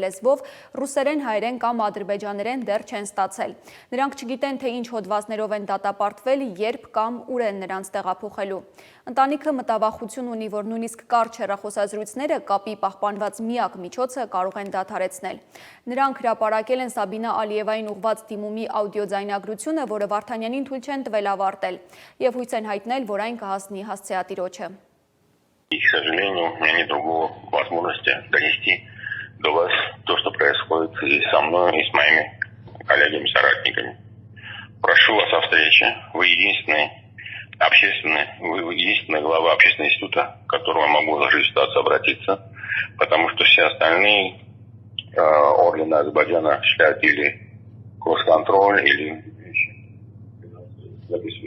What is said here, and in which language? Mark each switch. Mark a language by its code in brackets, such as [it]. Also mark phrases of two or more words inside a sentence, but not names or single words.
[hy] լեզվով ռուսերեն, հայերեն կամ ադրբեջաներեն դեռ չեն ստացել։ Նրանք չգիտեն, թե ինչ հոդվածներով են դատապարտվել, երբ կամ ուր են նրանց տեղափոխելու։ Ընտանիքը մտավախություն ունի, որ նույնիսկ կարճ հեռախոսազրույցները կապի պահպանված միակ միջոցը կարող են դադարեցնել։ Նրանք հրապարակել են Սաբինա Ալիևային ուղղված դիմումի աուդիոձայնագրությունը, որը Վարդանյանին թույլ չեն տվել ավարտել, եւ հույս են հայտնել, որ այն կհասնի հասցեատիրոջը։ [ru] И, к сожалению, у меня нет другого возможности донести до вас то, что происходит и со мной, и с моими коллегами-соратниками. Прошу вас о встрече. Вы единственный глава общественного института, к которому я могу в этой ситуации обратиться, потому что все остальные органы Азербайджана осуществляют или кросс-контроль, или записывают.